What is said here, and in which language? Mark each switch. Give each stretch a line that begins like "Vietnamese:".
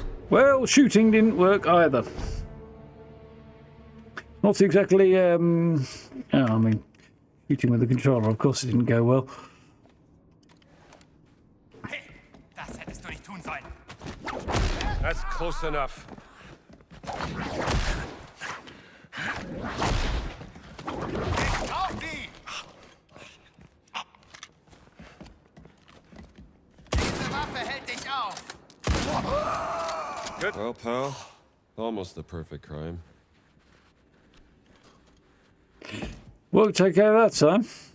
English: well, shooting didn't work either. Not exactly, I mean, shooting with the controller, of course it didn't go well.
German: Hey, das hättest du nicht tun sollen.
English: That's close enough.
German: Auf die! Diese Waffe hält dich auf.
English: Good. Well, pal, almost the perfect crime. Won't take care of that time.